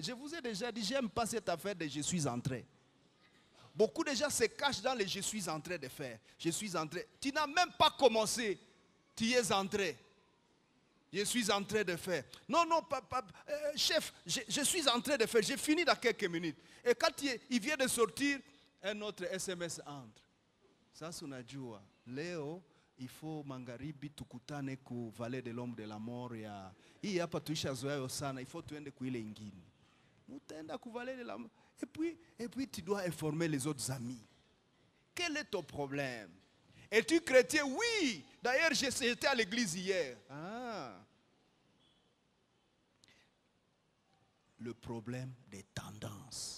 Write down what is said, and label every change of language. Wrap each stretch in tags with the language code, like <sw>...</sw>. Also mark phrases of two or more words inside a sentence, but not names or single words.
<fr>Je vous ai déjà dit, j'aime pas cette affaire de je suis en train. Beaucoup de gens se cachent dans les je suis en train de faire. Je suis en train. Tu n'as même pas commencé. Tu es en train. Je suis en train de faire. Non, chef, je suis en train de faire. J'ai fini dans quelques minutes. Et quand il vient de sortir, un autre SMS entre.</fr> <sw>Sasa unajua, leo</sw> <fr>il faut</fr> <sw>magharibi tukutane ku Vallée de l'Homme de la Mort ya. Hii hapa tuishazoea sana,</sw> <fr>il faut</fr> <sw>tuende ku ile ingine. Mutaenda ku Vallée de la Mort.</sw> <fr>Et puis tu dois informer les autres amis. Quel est ton problème? Es-tu chrétien? Oui. D'ailleurs, j'étais à l'église hier. Ah. Le problème des tendances.</fr>